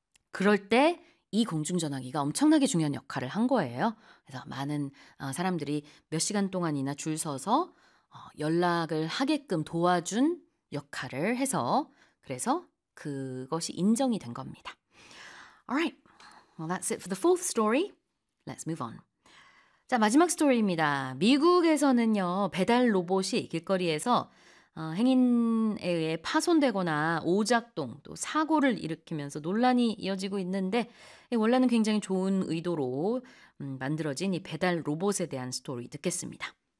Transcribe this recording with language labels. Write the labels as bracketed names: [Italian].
[Korean] 그럴 때 이 공중전화기가 엄청나게 중요한 역할을 한 거예요. 그래서 많은 사람들이 몇 시간 동안이나 줄 서서 연락을 하게끔 도와준 역할을 해서 그래서 그것이 인정이 된 겁니다. [English] Alright, well that's it for the fourth story. Let's move on. [Korean] 자, 마지막 스토리입니다. 미국에서는요, 배달 로봇이 길거리에서 행인에 의해 파손되거나 오작동 또 사고를 일으키면서 논란이 이어지고 있는데, 원래는 굉장히 좋은 의도로 만들어진 이 배달 로봇에 대한 스토리 듣겠습니다.